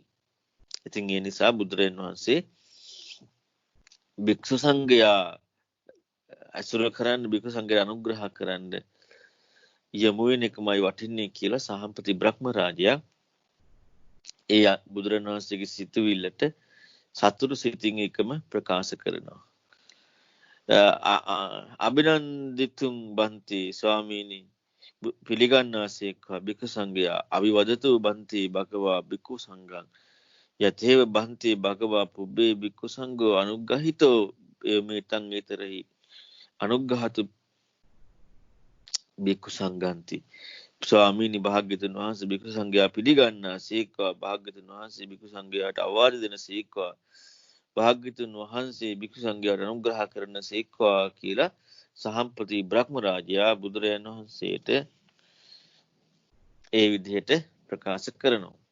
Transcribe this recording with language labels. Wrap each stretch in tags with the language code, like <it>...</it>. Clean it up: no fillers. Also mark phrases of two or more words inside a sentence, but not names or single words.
<si>ඉතින් ඒ නිසා බුදුරජාණන් වහන්සේ භික්ෂු සංඝයා අසුර කරන්න භික්ෂු සංඝයා අනුග්‍රහ කරන්න යමු වෙන එකමයි වටින්නේ කියලා සහම්පති බ්‍රහ්ම රාජයා ඒ බුදුරජාණන් වහන්සේගේ සිතුවිල්ලට සතුටු සිතින් එකම ප්‍රකාශ කරනවා.</si> <pi>අභිනන්දිතුම් බන්ති</pi> <si>ස්වාමීනි පිළිගන්නාසේක්වා භික්ඛු සංඝයා</si> <pi>අවිවදතු බන්ති භගවා භික්ඛු සංඝං යතේව බන්ති භගවා පුබ්බේ භික්ඛු සංඝෝ අනුග්‍රහිතෝ මේතං ඊතරහි අනුග්‍රහතු භික්ඛු සංඝන්ති.</pi> <si>ස්වාමීනි භාග්‍යවතුන් වහන්සේ භික්ඛු සංඝයා පිළිගන්නාසේක්වා භාග්‍යවතුන් වහන්සේ භික්ඛු සංඝයාට අවවාද දෙනසේක්වා භාග්‍යවතුන් වහන්සේ භික්ෂු සංඝයාට අනුග්‍රහ කරනසේක්වා කියලා සහම්පති බ්‍රහ්ම රාජයා බුදුරජාණන් වහන්සේට ඒ විදිහට ප්‍රකාශ කරනවා.</si>